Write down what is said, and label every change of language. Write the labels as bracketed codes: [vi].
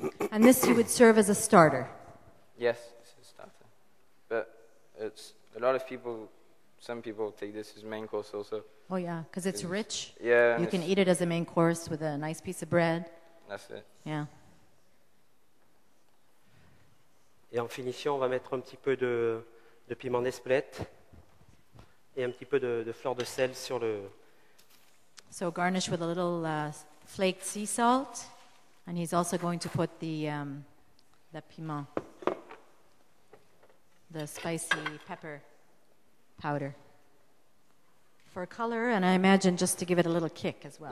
[en] And this you would serve as a starter. Yes, this is starter. But it's a lot of people, some people take this as main course also. Oh yeah, because it's rich. Yeah, and You can it's- eat it as a main course with a nice piece of bread. That's it. Yeah. [fr] Et en finition, on va mettre un petit peu de piment d'Espelette et un petit peu de fleur de sel sur [en] So garnish with a little flaked sea salt, and he's also going to put the piment, the spicy pepper powder for color, and I imagine just to give it a little kick as well.